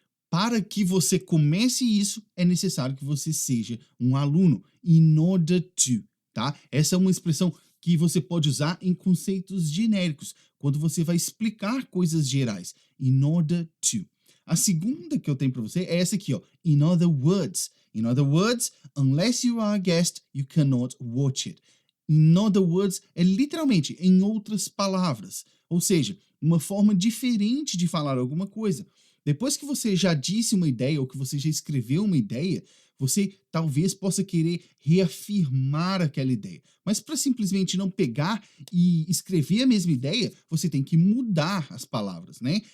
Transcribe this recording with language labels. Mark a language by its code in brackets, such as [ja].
[pt] Para que você comece isso, é necessário que você seja um aluno. [en] In order to, [pt] tá? Essa é uma expressão que você pode usar em conceitos genéricos, quando você vai explicar coisas gerais. [en] In order to. [pt] A segunda que eu tenho para você é essa aqui, ó. [en] In other words. In other words, unless you are a guest, you cannot watch it. In other words, [pt] é literalmente em outras palavras. Ou seja, uma forma diferente de falar alguma coisa. Depois que você já disse uma ideia ou que você já escreveu uma ideia, você talvez possa querer reafirmar aquela ideia. Mas para simplesmente não pegar e escrever a mesma ideia, você tem que mudar as palavras, né?